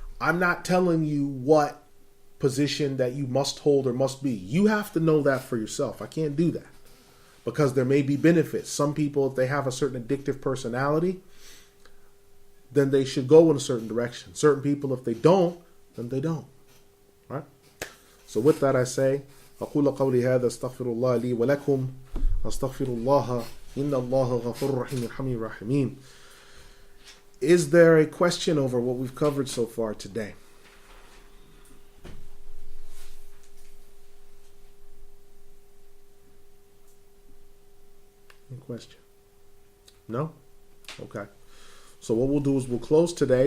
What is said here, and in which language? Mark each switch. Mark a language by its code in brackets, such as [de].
[en] I'm not telling you what position that you must hold or must be. You have to know that for yourself. I can't do that. Because there may be benefits. Some people, if they have a certain addictive personality, then they should go in a certain direction. Certain people, if they don't, then they don't. Right? So with that I say, [ar] أقول قولي هذا استغفر الله لي ولكم أستغفر الله إن الله غفور رحيم يرحمني الراحمين. [en] Is there a question over what we've covered so far today? Any question? No? Okay. So what we'll do is we'll close today.